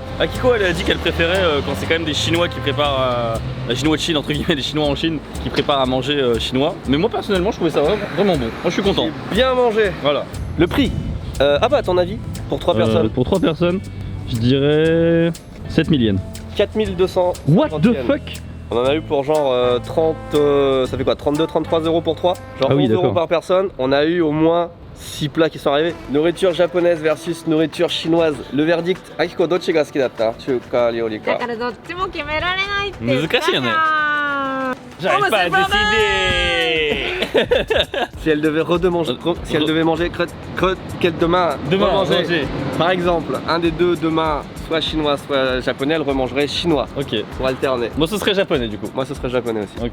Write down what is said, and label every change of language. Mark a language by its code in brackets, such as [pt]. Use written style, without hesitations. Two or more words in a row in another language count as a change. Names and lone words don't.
[fr] Akiko, elle a dit qu'elle préférait quand c'est quand même des Chinois qui préparent, la Chinois de Chine, entre guillemets, des Chinois en Chine, qui préparent à manger chinois. Mais moi, personnellement, je trouvais ça vraiment bon. Moi, je suis content. Bien mangé. Voilà. Le prix. Ah bah à ton avis, pour 3 personnes, Pour 3 personnes, je dirais 7000 yens. 4200. [en] What the fuck? [fr] On en a eu pour genre 30, ça fait quoi, 32-33 euros pour 3. Genre Ah oui, 11 euros d'accord. par personne. On a eu au moins 6 plats qui sont arrivés. Nourriture japonaise versus nourriture chinoise. Le verdict, [ja] Akiko, どっちが好きだった? 中華、料理だ ka? からどっちも決められないって言った難しいよねじゃん [fr] J'arrive pas à c'est pas décider. Si elle devait si elle devait manger demain remanger. manger. Par exemple, un des deux demain, soit chinois, soit japonais, elle remangerait chinois Ok. pour alterner. Moi, ce serait japonais du coup. Moi, ce serait japonais aussi.